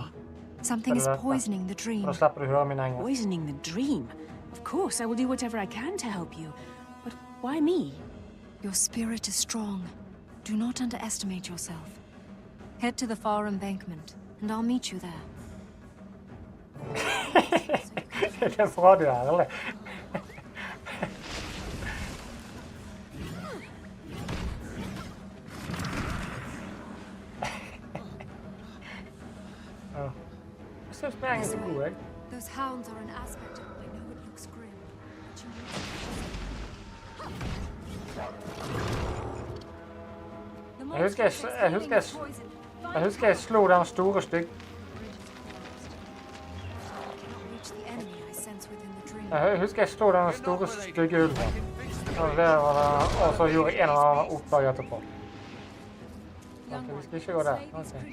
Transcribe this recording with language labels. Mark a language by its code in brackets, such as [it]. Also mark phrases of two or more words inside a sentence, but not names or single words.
[en] Something is poisoning the dream. Poisoning the dream? Of course, I will do whatever I can to help you. But why me? Your spirit is strong. Do not underestimate yourself. Head to the far embankment, and I'll meet you there. [no] Det er bra du er ærlig. [en] Those hounds are an aspect of it. I know it looks grim, but [no] Jeg husker jeg slo den store stygg. Jeg husker jeg slo den store stygge ulven. Og så gjorde jeg en eller annen oppdag etterpå. Ok, vi skal ikke gå der. Okay.